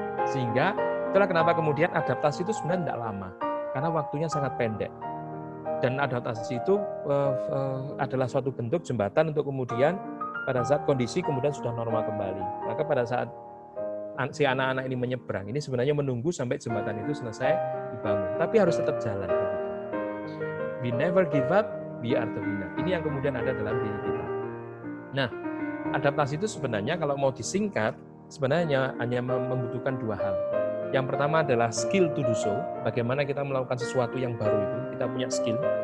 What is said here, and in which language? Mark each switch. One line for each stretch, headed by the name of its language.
Indonesian: Sehingga itulah kenapa kemudian adaptasi itu sebenarnya tidak lama, karena waktunya sangat pendek. Dan adaptasi itu adalah suatu bentuk jembatan untuk kemudian pada saat kondisi kemudian sudah normal kembali. Maka pada saat si anak-anak ini menyeberang, ini sebenarnya menunggu sampai jembatan itu selesai dibangun. Tapi harus tetap jalan.
English: We never give up, we are the winner.
Indonesian: Ini yang kemudian ada dalam diri kita. Nah, adaptasi itu sebenarnya kalau mau disingkat, sebenarnya hanya membutuhkan dua hal. Yang pertama adalah
English: skill to do so,
Indonesian: bagaimana kita melakukan sesuatu yang baru itu, kita punya skill.